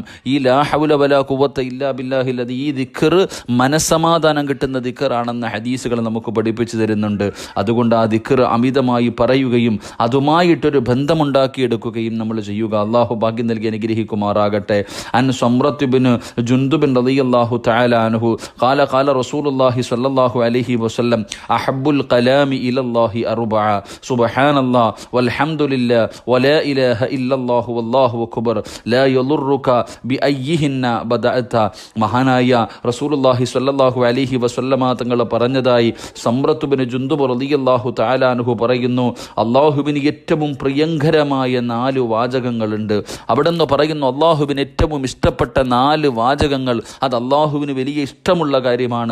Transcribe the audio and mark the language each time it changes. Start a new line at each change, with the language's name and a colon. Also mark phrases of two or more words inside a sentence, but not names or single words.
Malayalam: ഈ
Arabic: لا حول ولا قوة إلا بالله العظيم,
Malayalam: ഈ ദിക്ർ മനസ്സമാധാനം കിട്ടുന്ന ദിക്റാണെന്ന് ഹദീസുകൾ നമുക്ക് പഠിപ്പിച്ചു തരുന്നുണ്ട്. അതുകൊണ്ട് ആ ദിക്ർ അമിതമായി പറയുകയും അതുമായിട്ടൊരു ബന്ധമുണ്ടാക്കിയെടുക്കുകയും നമ്മൾ ചെയ്യുക. അള്ളാഹു ഭാഗ്യം നൽകി അനുഗ്രഹിക്കുമാറാകട്ടെ.
Arabic: عن سمرة بن جندب رضي الله تعالى تعالى عنه قال رسول الله صلى الله عليه وسلم أحب الكلام إلى الله أربعة سبحان الله والحمد لله ولا إله إلا الله والله أكبر لا يضرك بأيهن بدأت.
Malayalam: മഹാനായ
Arabic: رسول الله صلى الله عليه وسلم
Malayalam: തങ്ങൾ പറഞ്ഞതായി സമ്രത്ത് ബിൻ ജുന്ദുബ്
Arabic: رضي الله تعالى عنه
Malayalam: പറയുന്നു, അല്ലാഹുവിന് ഏറ്റവും പ്രിയങ്കരമായ 4 വാചകങ്ങളുണ്ട്. അവിടെ നിന്ന് പറയുന്നു അല്ലാഹുവിന് ഏറ്റവും ഇഷ്ടപ്പെട്ട 4 വാചകങ്ങൾ, അത് അല്ലാഹുവിന് വലിയ ഇഷ്ടമുള്ള കാര്യമാണ്.